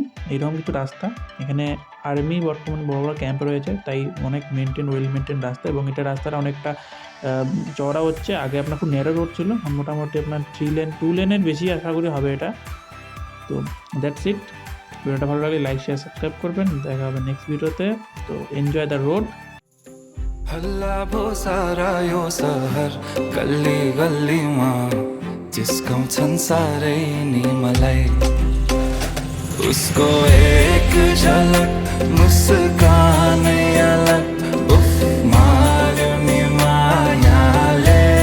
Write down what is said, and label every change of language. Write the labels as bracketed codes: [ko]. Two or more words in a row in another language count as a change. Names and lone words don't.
[bn] এইরকম কিছু রাস্তা, এখানে আর্মি বর্তমানে বড় বড় ক্যাম্প রয়েছে, তাই অনেক [en] well maintain [bn] রাস্তা। এবং এটা রাস্তাটা অনেকটা চওড়া হচ্ছে। আগে আপনার খুব [en] narrow road [bn] ছিল, মোটামুটি আপনার 3 লেন 2 লেনের বেশি আশা করি হবে এটা। [en] তো that's it. [bn] ভিডিওটা ভালো লাগলে [en] like share subscribe [bn] করবেন। দেখা হবে নেক্সট ভিডিওতে। তো [en] enjoy the road. [ne] हल्ला भो सारा यो सहर गल्ली गल्लीमा जिस्काउँछन् साह्रै नि मलाई उसको एक झलक मुस्कानै अलग उफ मार्यो नि मायाले